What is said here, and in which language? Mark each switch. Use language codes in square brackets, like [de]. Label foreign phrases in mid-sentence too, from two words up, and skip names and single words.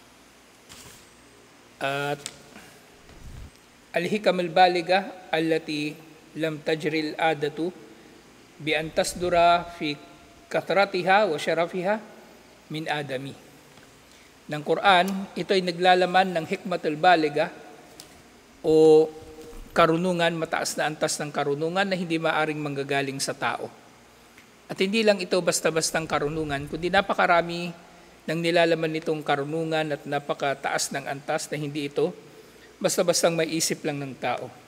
[ar] At الحكم البالغة التي لم تجر العادة بأن تصدر في كثرتها وشرفها من آدمي. [tl] Ng Quran, ito ay naglalaman ng [ar] حكمة البالغة [tl] o karunungan, mataas na antas ng karunungan na hindi maaring manggagaling sa tao. At hindi lang ito basta-bastang karunungan, kundi napakarami ng nilalaman nitong karunungan at napakataas ng antas na hindi ito basta-bastang may isip lang ng tao.